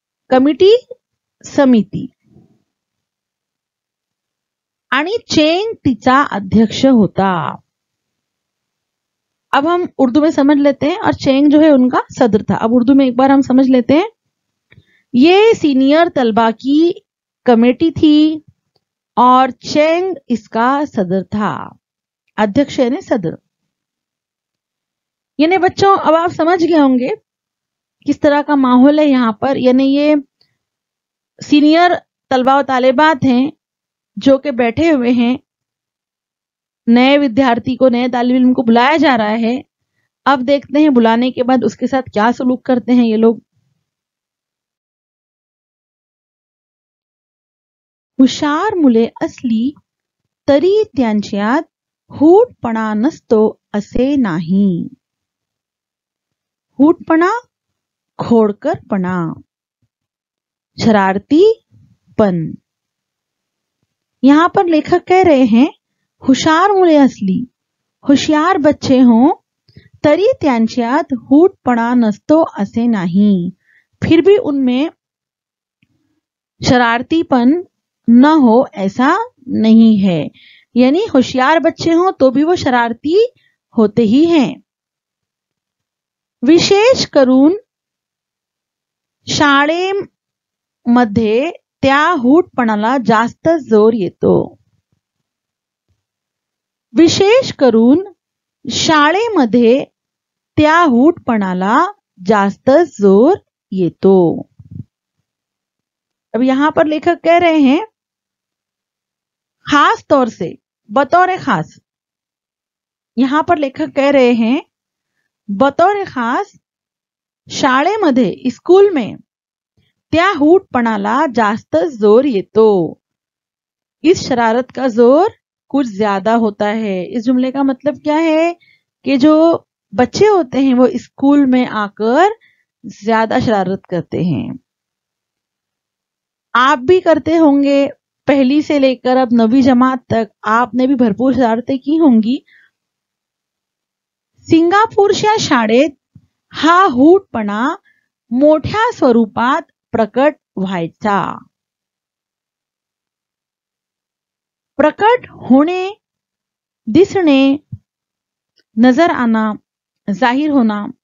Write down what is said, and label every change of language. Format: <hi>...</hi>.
<mr>Committee समिती आणि चेंग तिचा अध्यक्ष होता.</mr> <hi>अब हम उर्दू में समझ लेते हैं और चेंग जो है उनका सदर था. अब उर्दू में एक बार हम समझ लेते हैं. ये सीनियर तलबा की कमेटी थी और चेंग इसका सदर था. अध्यक्ष यानी सदर. यानी बच्चों अब आप समझ गए होंगे किस तरह का माहौल है यहाँ पर. यानी ये सीनियर तलबा और तालिबात हैं जो कि बैठे हुए हैं. नए विद्यार्थी को, नए तालिब इल्म को बुलाया जा रहा है. अब देखते हैं बुलाने के बाद उसके साथ क्या सलूक करते हैं ये लोग.</hi> <mr>हुशार मुले असली तरी त्यांच्यात हूटपणा नसतो असे नाही. हूटपणा, खोडकरपणा, शरारतीपन.</mr> <hi>यहां पर लेखक कह रहे हैं</hi> <mr>हुशार मुले असली,</mr> <hi>होशियार बच्चे हों,</hi> <mr>तरी त्यांच्यात हूटपणा नसतो असे नाही,</mr> <hi>फिर भी उनमें शरारतीपन न हो ऐसा नहीं है. यानी होशियार बच्चे हों तो भी वो शरारती होते ही हैं.</hi> <mr>विशेष करून शाळेमध्ये त्या हूटपणाला जास्त जोर येतो. विशेष करून शाळेमध्ये त्या हूटपणाला जास्त जोर येतो.</mr> <hi>अब यहां पर लेखक कह रहे हैं खास तौर से, बतौर खास. यहां पर लेखक कह रहे हैं बतौर खास शाळेमध्ये, स्कूल में</hi> <mr>त्या हूटपणाला जास्त जोर येतो.</mr> <hi>इस शरारत का जोर कुछ ज्यादा होता है. इस जुमले का मतलब क्या है कि जो बच्चे होते हैं वो स्कूल में आकर ज्यादा शरारत करते हैं. आप भी करते होंगे. पहली से लेकर अब 9वीं जमात तक आपने भी भरपूर शरारतें की होंगी.</hi> <mr>सिंगापूरच्या शाळेत हा हूटपणा मोठ्या स्वरूपात प्रकट व्हायचा. प्रकट होणे, दिसणे,</mr> <hi>नजर आना, जाहिर होना.</hi>